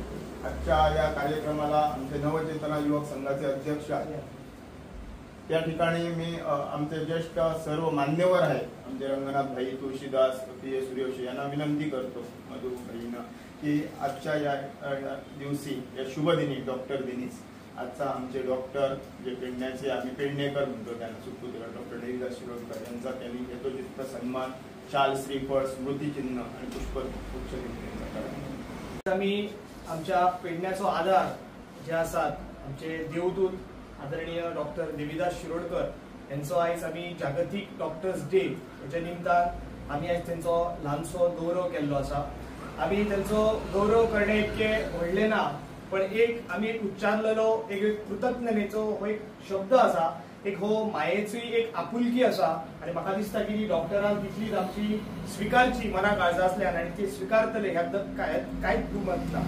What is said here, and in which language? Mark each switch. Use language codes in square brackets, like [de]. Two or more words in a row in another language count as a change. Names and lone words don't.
[mr] आजच्या या कार्यक्रमाला आमचे नवचेतना युवक संघाचे अध्यक्ष आहेत, या ठिकाणी मी आमचे ज्येष्ठ सर्व मान्यवर आहेत, आमचे रंगनाथ भाई तुळशीदास PA सूर्यवंशी यांना विनंती करतो मधु भाईंना की आजच्या या दिवशी या शुभ दिनी डॉक्टर दिनीच आजचा आमचे डॉक्टर जे पेडण्याचे आम्ही पेडणेकर म्हणतो त्यांना सुपूत्र डॉक्टर देविदास शिरोडकर यांचा त्यांनी यथोचित सन्मान शाल श्रीफळ स्मृतिचिन्ह आणि पुष्पगुच्छ देऊन [kok] आम्ही आमच्या पेडण्याचो आधार जे आसात आमचे देवदूत आदरणीय डॉक्टर देविदास शिरोडकर यांचो आयज आम्ही जागतिक डॉक्टर्स डे हेच्या निमतान आम्ही आयज त्यांचो ल्हानसो गौरव केल्लो आसा। आम्ही त्यांचो गौरव करणे इतके व्हडले ना, पण आम्ही उच्चारलेलो एक कृतज्ञतेचो हो एक शब्द आसा, एक हो मायेची एक आपुलकी आसा आणि म्हाका दिसता की डॉक्टरांक तितलीच आमची स्वीकारची मना काळजा असल्यान आणि ते स्वीकारतले ह्यात कांयच दुमत ना।